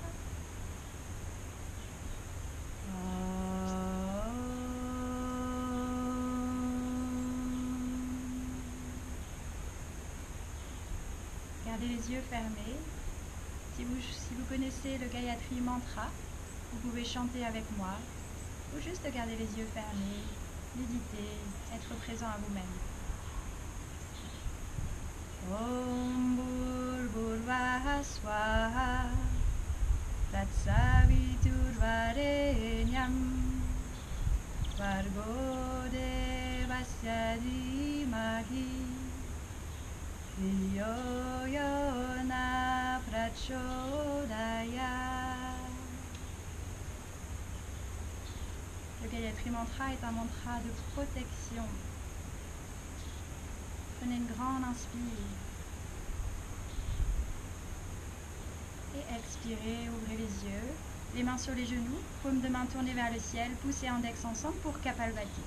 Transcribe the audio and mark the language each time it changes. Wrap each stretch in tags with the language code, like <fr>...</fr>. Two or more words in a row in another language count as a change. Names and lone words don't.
<fr>Gardez les yeux fermés. Si vous connaissez le Gayatri Mantra, vous pouvez chanter avec moi ou juste garder les yeux fermés, méditer, être présent à vous-même.</fr> <sa>Om Bhurvuvah Swaha Tatsaviturvarenyam Bhargo Devasya Dhimahi Dhiyo Yo Na Prachodayat.</sa> <fr>Le Gayatri Mantra est un mantra de protection. Prenez une grande inspire et expirez, ouvrez les yeux, les mains sur les genoux, paumes de main tournées vers le ciel, pouce et index ensemble pour Kapalbhati.</fr>